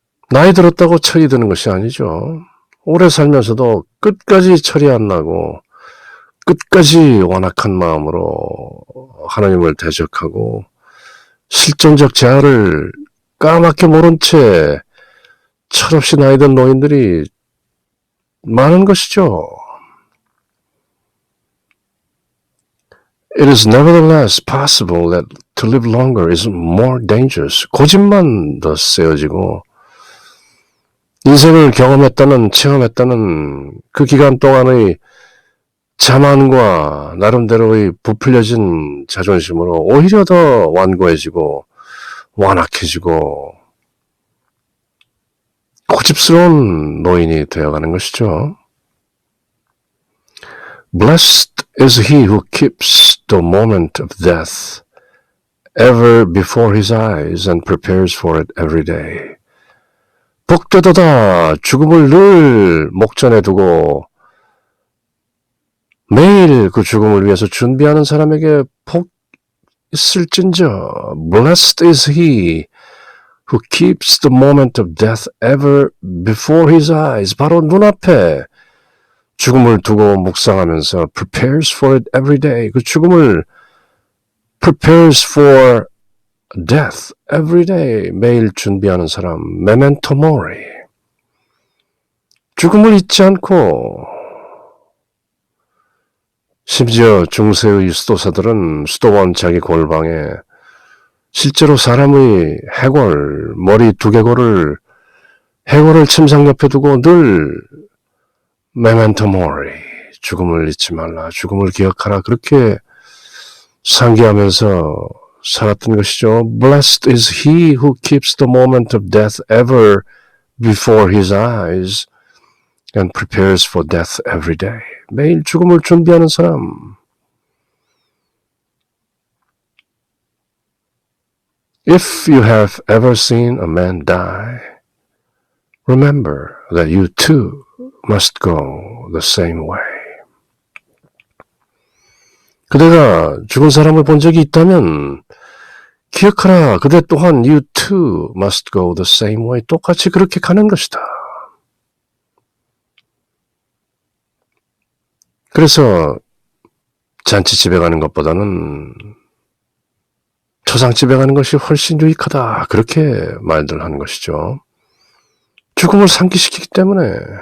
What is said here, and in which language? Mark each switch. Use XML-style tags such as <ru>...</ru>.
<ko>나이 들었다고 철이 드는 것이 아니죠. 오래 살면서도 끝까지 철이 안 나고 끝까지 완악한 마음으로 하나님을 대적하고 실존적 재앙을 까맣게 모른 채 철없이 나이 든 노인들이 많은 것이죠.</ko> <en>It is nevertheless possible that to live longer is more dangerous.</en> <ko>고집만 더 세어지고 인생을 경험했다는, 체험했다는 그 기간 동안의 자만과 나름대로의 부풀려진 자존심으로 오히려 더 완고해지고 완악해지고 고집스러운 노인이 되어가는 것이죠.</ko> <en>Blessed is he who keeps the moment of death ever before his eyes and prepares for it every day.</en> <ko>복되도다 죽음을 늘 목전에 두고 매일 그 죽음을 위해서 준비하는 사람에게 복 있을진저.</ko> <en>Blessed is he who keeps the moment of death ever before his eyes.</en> <ko>바로 눈앞에 죽음을 두고 묵상하면서</ko> <en>prepares for it every day.</en> <ko>그 죽음을</ko> <en>prepares for death every day.</en> <ko>매일 준비하는 사람. memento mori. 죽음을 잊지 않고 심지어 중세의 수도사들은 수도원 자기 골방에 실제로 사람의 해골, 머리 두개골을 해골을 침상 옆에 두고 늘 memento mori, 죽음을 잊지 말라, 죽음을 기억하라 그렇게 상기하면서 살았던 것이죠.</ko> <en>Blessed is he who keeps the moment of death ever before his eyes and prepares for death every day.</en> <ko>매일 죽음을 준비하는 사람.</ko> <en>If you have ever seen a man die, remember that you too must go the same way.</en> <ko>그대가 죽은 사람을 본 적이 있다면 기억하라. 그대 또한</ko> <en>you too must go the same way.</en> <ko>똑같이 그렇게 가는 것이다. 그래서 잔치집에 가는 것보다는 초상집에 가는 것이 훨씬 유익하다. 그렇게 말들 하는 것이죠. 죽음을 상기시키기 때문에.</ko>